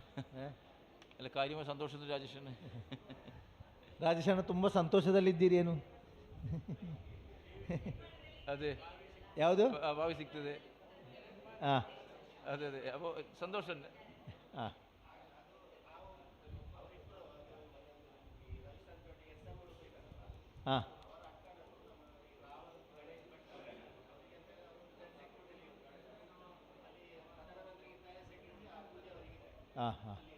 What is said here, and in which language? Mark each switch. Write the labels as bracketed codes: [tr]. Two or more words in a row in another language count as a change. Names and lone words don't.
[ml] അല്ല, കാര്യമായ സന്തോഷത്തിൽ രാജേഷന് [kn] ರಾಜೇಶಣ್ಣ ತುಂಬ ಸಂತೋಷದಲ್ಲಿದ್ದೀರೇನು? ಅದೇ ಯಾವುದು ಭಾವಿ ಸಿಗ್ತದೆ. ಹಾಂ, ಅದೇ ಅದೇ, [ml] അപ്പോൾ സന്തോഷം. [kn] ಹಾಂ, ಹಾಂ, ಹಾಂ, ಹಾಂ.